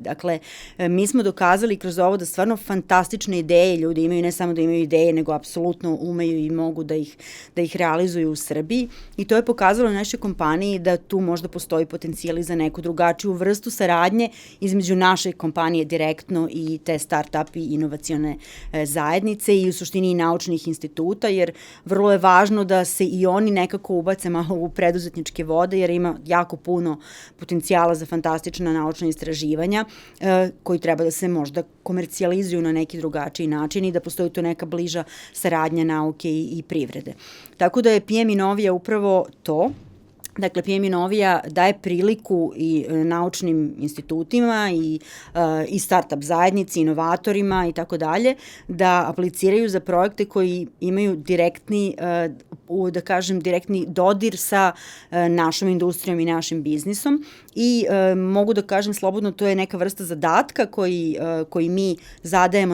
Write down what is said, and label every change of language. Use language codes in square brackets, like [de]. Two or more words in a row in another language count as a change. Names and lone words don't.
[sr] Dakle, mi smo dokazali kroz ovo da stvarno fantastične ideje ljudi imaju, ne samo da imaju ideje, nego apsolutno umeju i mogu da ih realizuju u Srbiji, i to je pokazalo našoj kompaniji da tu možda postoji potencijal i za neku drugačiju vrstu saradnje između naše kompanije direktno i te start-up i inovacione zajednice i u suštini i naučnih instituta, jer vrlo je važno da se i oni nekako ubace malo u preduzetničke vode, jer ima jako puno potencijala za fantastična naučna istraživanja koji treba da se možda komercijalizuju na neki drugačiji način i da postoji tu neka bliža saradnja nauke i privrede. Tako da je PM Inovija upravo to. Dakle, PM Inovija daje priliku i naučnim institutima i start-up zajednici, inovatorima i tako dalje, da apliciraju za projekte koji imaju direktni dodir sa našom industrijom i našim biznisom i mogu da kažem slobodno, to je neka vrsta zadatka koji mi zadajemo